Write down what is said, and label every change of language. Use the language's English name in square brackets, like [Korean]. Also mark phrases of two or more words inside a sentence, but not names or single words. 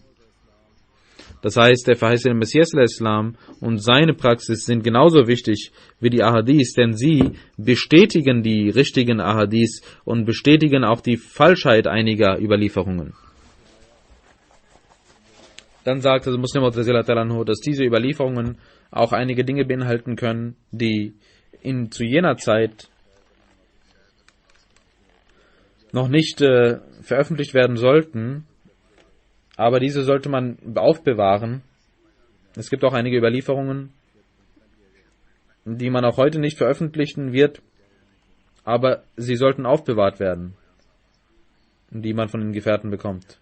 [German] Das heißt, der verheißene Messias des Islam und seine Praxis sind genauso wichtig wie die Ahadith, denn sie bestätigen die richtigen Ahadith und bestätigen auch die Falschheit einiger Überlieferungen. Dann sagt der Muslim [Arabic] رضي الله عنه, [German] dass diese Überlieferungen auch einige Dinge beinhalten können, die zu jener Zeit noch nicht veröffentlicht werden sollten, aber diese sollte man aufbewahren. Es gibt auch einige Überlieferungen, die man auch heute nicht veröffentlichen wird, aber sie sollten aufbewahrt werden, die man von den Gefährten bekommt.